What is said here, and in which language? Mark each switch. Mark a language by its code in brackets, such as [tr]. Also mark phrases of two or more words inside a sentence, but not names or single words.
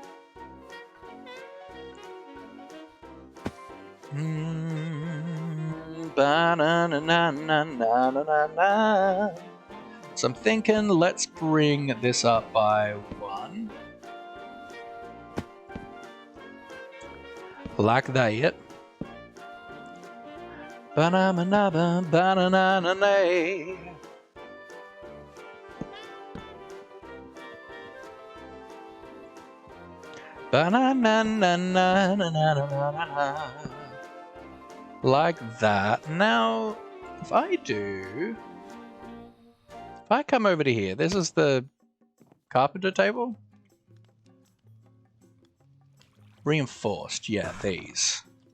[en] So I'm thinking, let's bring this up by 1. Like that. Ba-na-na-na-na, ba-na-na-na-na. Ba-na-na-na-na-na-na-na-na. Like that. Now, if I come over to here, this is the carpenter table. Reinforced, yeah, these.